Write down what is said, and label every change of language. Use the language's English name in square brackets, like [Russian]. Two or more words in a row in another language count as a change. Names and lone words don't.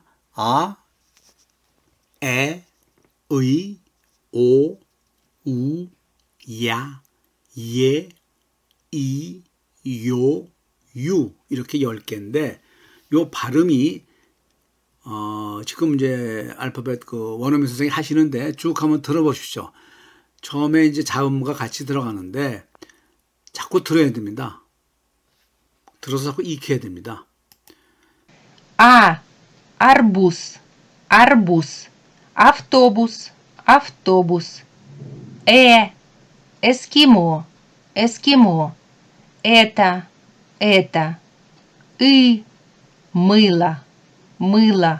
[Korean] 아, 에, 의, 오, 우, 야, 예, 이, 요, 유 이렇게 10개인데 요 발음이 지금 이제 알파벳 그 원어민 선생님이 하시는데 쭉 한번 들어보십시오. 처음에 이제 자음과 같이 들어가는데 자꾸 들어야 됩니다. 들어서 자꾸 익혀야 됩니다. [Russian] А. Арбуз. Арбуз. Автобус. Автобус. Эскимо. Эскимо. Это. Мыло. Мыло.